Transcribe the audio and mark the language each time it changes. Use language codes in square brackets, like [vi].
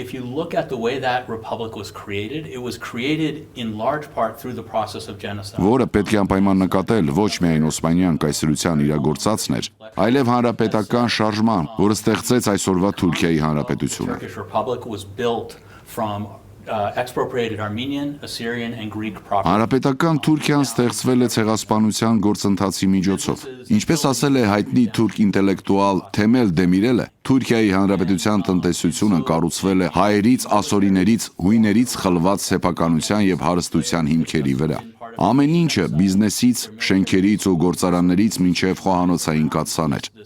[en] If you look at the way that republic was created, it was created in large part through the process of genocide. [hy] Որը պետք է անպայման նկատել ոչ միայն Օսմանյան կայսրության իրագործածն էր, այլև հանրապետական շարժման, որը ստեղծեց այսօրվա Թուրքիայի հանրապետությունը։ [en] Turkish Republic was built from expropriated Armenian, Assyrian and Greek property. [hy] Հանրապետական Թուրքիան ստեղծվել է ցեղասպանության գործընթացի միջոցով։ Ինչպես ասել է հայտնի թուրք ինտելեկտուալ Թեմել Դեմիրելը, Թուրքիայի հանրապետության տնտեսությունը կառուցվել է հայերից, ասորիներից, հույներից խլված սեփականության եւ հարստության հիմքերի վրա։ Ամեն ինչը բիզնեսից, շենքերից ու գործարաններից մինչև խոհանոցային կաթսաներ։